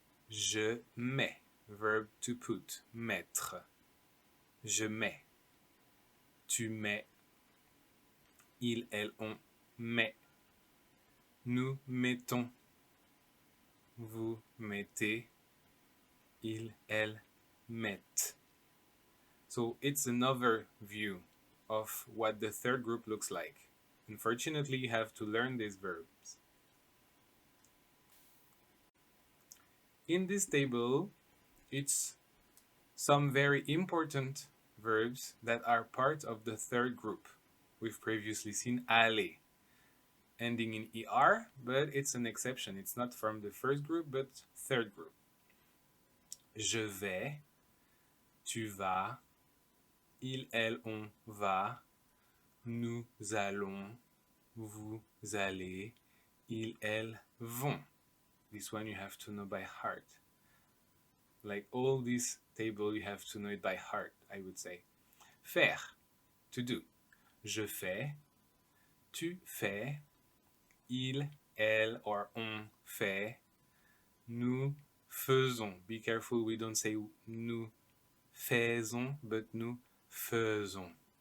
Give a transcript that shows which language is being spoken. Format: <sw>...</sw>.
<fr>Je mets,</fr> <en>verb to put,</en> <fr>mettre. Je mets, tu mets, ils, elles, on met. Nous mettons, vous mettez, ils, elles mettent.</fr> <en>So it's another view of what the third group looks like. Unfortunately, you have to learn these verbs. In this table, it's some very important verbs that are part of the third group. We've previously seen aller, ending in ER, but it's an exception. It's not from the first group, but third group.</en> <fr>Je vais, tu vas, ils, elles, on va, nous allons, vous allez, ils, elles vont.</fr> <en>This one you have to know by heart. Like all this table, you have to know it by heart, I would say. Faire, to do.</en> <fr>Je fais, tu fais, il, elle, or on fait, nous faisons.</fr> <en>Be careful, we don't say</en> <fr>nous faisons,</fr> <en>but nous faisons.</en>